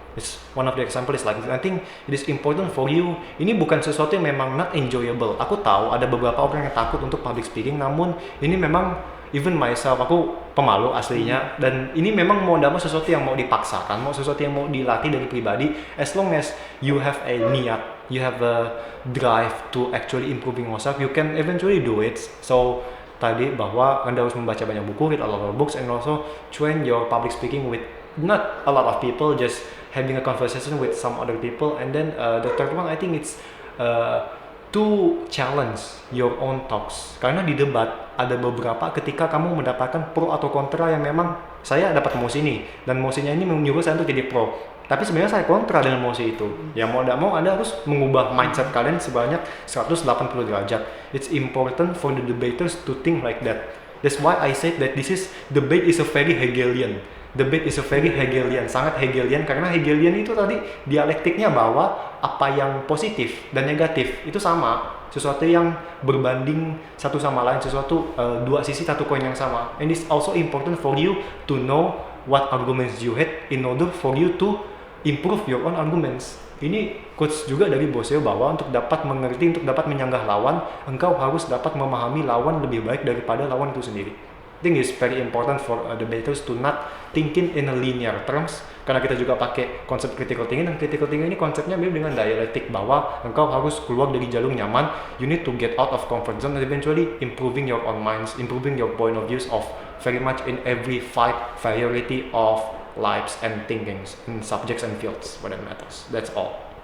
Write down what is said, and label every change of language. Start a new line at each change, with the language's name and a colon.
English: It's one of the example is like I think it is important for you.
Indonesian: Ini bukan sesuatu yang memang
English: not enjoyable.
Indonesian: Aku tahu ada beberapa orang yang takut untuk public speaking, namun ini memang even myself, aku pemalu aslinya, dan ini memang mau tidak mau sesuatu yang mau dipaksakan, mau sesuatu yang mau dilatih dari pribadi.
English: As long as you have a niat, you have a drive to actually improving yourself, you can eventually do it. So
Indonesian: tadi bahwa Anda harus membaca banyak buku,
English: read a lot of books, and also train your public speaking with not a lot of people, just having a conversation with some other people. And then the third one I think it's to challenge your own talks,
Indonesian: karena di debat ada beberapa ketika kamu mendapatkan pro atau kontra yang memang saya dapat mosi ini dan mosinya ini menyuruh saya untuk jadi pro, tapi sebenarnya saya kontra dengan mosi itu. Ya mau tidak mau Anda harus mengubah mindset kalian sebanyak 180 derajat.
English: It's important for the debaters to think like that. That's why I said that debate is a very Hegelian. Debate is a very Hegelian,
Indonesian: sangat Hegelian, karena Hegelian itu tadi dialektiknya bahwa apa yang positif dan negatif itu sama, sesuatu yang berbanding satu sama lain, sesuatu dua sisi satu koin yang sama.
English: And it's also important for you to know what arguments you had in order for you to improve your own arguments.
Indonesian: Ini quotes juga dari Boseo bahwa untuk dapat mengerti, untuk dapat menyanggah lawan, engkau harus dapat memahami lawan lebih baik daripada lawan itu sendiri.
English: I think it's very important for debaters to not thinking in a linear terms,
Indonesian: karena kita juga pakai konsep critical thinking, dan critical thinking ini konsepnya mirip dengan dialektik bahwa engkau harus keluar dari jalur nyaman,
English: you need to get out of comfort zone and eventually improving your own minds, improving your point of views of very much in every variety of lives and thinkings in subjects and fields what that matters. That's all.